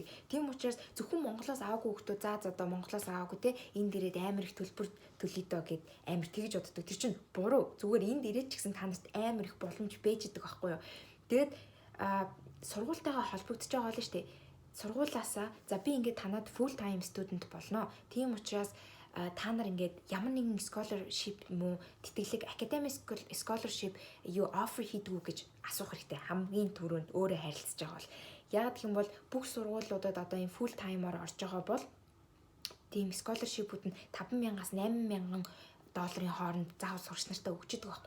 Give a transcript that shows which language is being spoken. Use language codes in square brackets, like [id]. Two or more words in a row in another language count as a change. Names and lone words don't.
[mn] Тийм учраас зөвхөн Монголоос аваагүй хүмүүс за одоо Монголоос аваагүй те энд ирээд амар их төлбөр төлөе доо гэд амар тэгж боддог. Тэр чинь буруу. Зүгээр энд ирээд ч гэсэн та нарт амар их боломж байждаг байхгүй юу. Тэгээд сургуультайгаа холбогдож байгаа л шүү дээ. Сургуулаасаа за би ингээд танад [en] full time student [mn] болно. Тийм учраас та нар ингээд ямар нэгэн scholarship юм уу тэтгэлэг [en] academic scholarship [mn] юу offer хийдгүү гэж асуух хэрэгтэй. Хамгийн түрүүнд өөрөө харилцаж байгаа бол яг гэх юм бол бүх сургуулиудад одоо энэ [en] full time-аар [mn] орж байгаа бол тийм scholarship-ууд нь 5,000-аас 8,000 долларын хооронд заавал сурагч нартаа өгч идэг байхгүй.